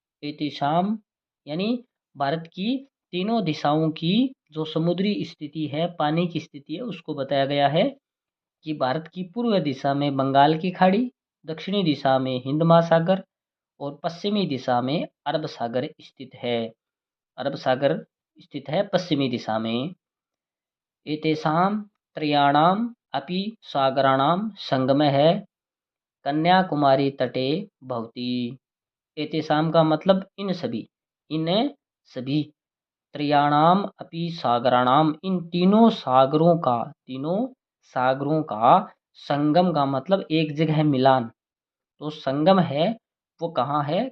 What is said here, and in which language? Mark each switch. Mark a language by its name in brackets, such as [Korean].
[Hindi] एतेषाम यानी भारत की तीनों दिशाओं की जो समुद्री स्थिति है, पानी की स्थिति है, उसको बताया गया है कि भारत की पूर्व दिशा में बंगाल की खाड़ी, दक्षिणी दिशा में हिंद महासागर और पश्चिमी दिशा में अरब सागर स्थित है। अरब सागर स्थित है पश्चिमी दिशा में। [Sanskrit] एतेषां त्रयाणाम् अपि सागराणां संगमः कन्याकुमारी तटे भवति। [Hindi] एतेषां का मतलब इन सभी [Sanskrit] त्रयाणाम अपि सागराणाम, [Hindi] इन तीनों सागरों का संगम का मतलब एक जगह मिलान, तो संगम है वो कहाँ है?